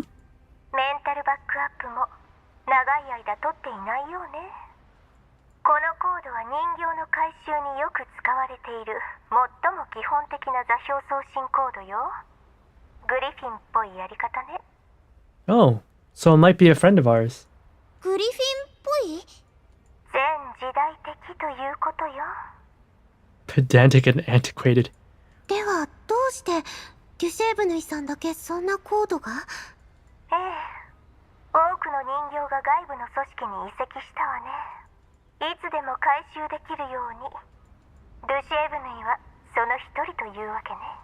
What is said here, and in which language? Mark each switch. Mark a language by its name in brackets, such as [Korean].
[Japanese] Hmm? メンタルバックアップも長い間取っていないようね。このコードは人形の回収によく使われている最も基本的な座標送信コードよ。グリフィンっぽいやり方ね。 [English] Oh, so it might be a friend of ours. [Japanese] グリフィンっぽい？全時代的ということよ。 [English] Pedantic and antiquated. [Japanese] ではどうしてデュシェーブヌイさんだけそんなコードが？ええ、多くの人形が外部の組織に移籍したわね。いつでも回収できるように。デュシェーブヌイはその一人というわけね。